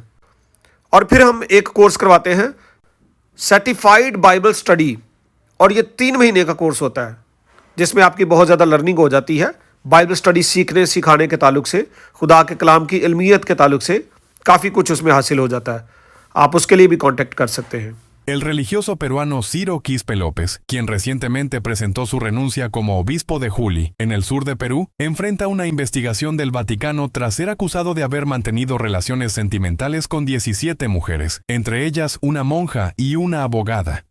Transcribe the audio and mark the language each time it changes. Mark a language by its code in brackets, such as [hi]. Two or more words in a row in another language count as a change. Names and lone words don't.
[ur] اور پھر ہم ایک کورس کرواتے ہیں [en] certified Bible study, [ur] اور یہ 3 مہینے کا کورس ہوتا ہے جس میں آپ کی بہت زیادہ لرننگ ہو جاتی ہے [en] Bible study [ur] سیکھنے سکھانے کے تعلق سے, خدا کے کلام کی علمیت کے تعلق سے کافی کچھ اس میں حاصل ہو جاتا ہے. آپ اس کے لیے بھی کانٹیکٹ کر سکتے ہیں. [es] El religioso peruano Ciro Quispe López, quien recientemente presentó su renuncia como obispo de Juli, en el sur de Perú, enfrenta una investigación del Vaticano tras ser acusado de haber mantenido relaciones sentimentales con 17 mujeres, entre ellas una monja y una abogada.